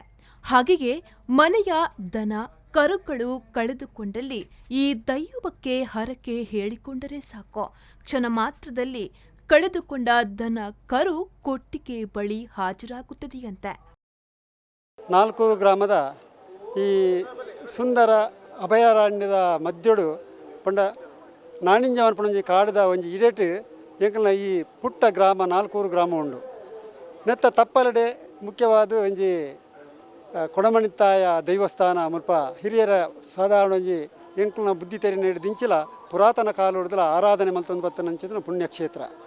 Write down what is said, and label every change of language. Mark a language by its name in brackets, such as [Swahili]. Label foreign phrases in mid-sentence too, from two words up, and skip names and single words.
[Kannada] ಹಾಗೆಯೇ ಮನೆಯ ದನ ಕರುಗಳು ಕಳೆದುಕೊಂಡಲ್ಲಿ ಈ ದೈವಕ್ಕೆ ಹರಕೆ ಹೇಳಿಕೊಂಡರೆ ಸಾಕು, ಕ್ಷಣ ಮಾತ್ರದಲ್ಲಿ ಕಳೆದುಕೊಂಡ ದನ ಕರು ಕೊಟ್ಟಿಗೆ ಬಳಿ ಹಾಜರಾಗುತ್ತದೆಯಂತೆ. [Tulu] ನಾಲ್ಕೂರು ಗ್ರಾಮದ ಈ ಸುಂದರ ಅಭಯಾರಣ್ಯದ ಮಧ್ಯಡು ಪಂಡ ನಾಣಿಂಜವನ ಪಣಂಜಿ ಕಾಡದ ಒಂಜಿ ಇಡೇಟ್ ಎಂಕಲ್ನ ಈ ಪುಟ್ಟ ಗ್ರಾಮ ನಾಲ್ಕೂರು ಗ್ರಾಮ ಉಂಡು. ನೆತ್ತ ತಪ್ಪಲಡೆ ಮುಖ್ಯವಾದ ಒಂಜಿ ಕೊಡಮಣಿತಾಯ ದೇವಸ್ಥಾನ ಮುಲ್ಪ ಹಿರಿಯರ ಸಾಧಾರಣ ಒಂಜಿ ಎಂಕಲ್ನ ಬುದ್ಧಿ ತೆರೆ ನೀಡಿ ದಿಂಚಿಲ ಪುರಾತನ ಕಾಲೋಡದಲ ಆರಾಧನೆ ಮಲ್ತೊಂದು ಬತ್ತನಂಚಿನ ಪುಣ್ಯಕ್ಷೇತ್ರ.